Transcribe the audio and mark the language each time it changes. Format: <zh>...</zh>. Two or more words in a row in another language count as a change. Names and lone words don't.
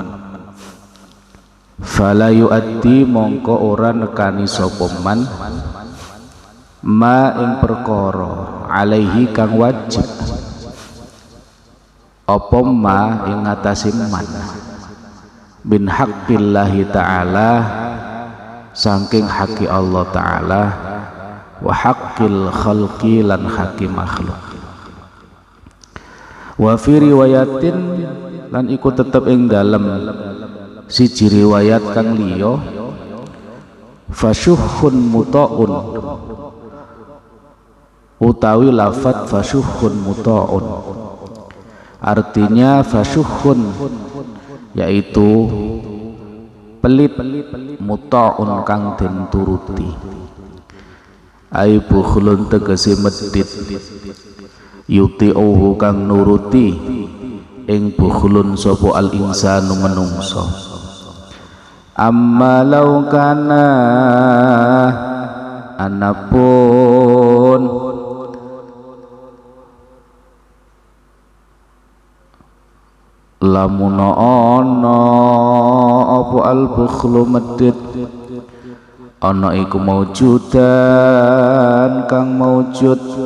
<ar>فلا يؤدي,</ar> <jv>mongko ora nekani sapa man, ma ing perkara alaihi kang wajib, apa ma ing ngatasi man,</jv> <ar>بحق الله تعالى,</ar> <jv>saking haki Allah ta'ala,</jv> <ar>وحق الخلق,</ar> <jv>lan haki makhluk.</jv> <ar>وفي رواية,</ar> <jv>lan iku tetep ing dalem siji riwayat kang liya,</jv> <ar>فشح مطاع,</ar> <jv>utawi lafat</jv> <ar>فشح مطاع</ar> <jv>artinya fasyuhun yaitu pelit, muta'un kang den turuti,</jv> <ar>أي بخل</ar> <jv>tegese medhit, yuti'uhu kang nuruti ing bukhlun sapa</jv> <ar>الإنسان</ar> <jv>menungso.</jv> <ar>أما لو كان,</ar> <jv>anapun lamuna ana apa al-bukhlu medhit, ana iku maujudan kang maujud</jv>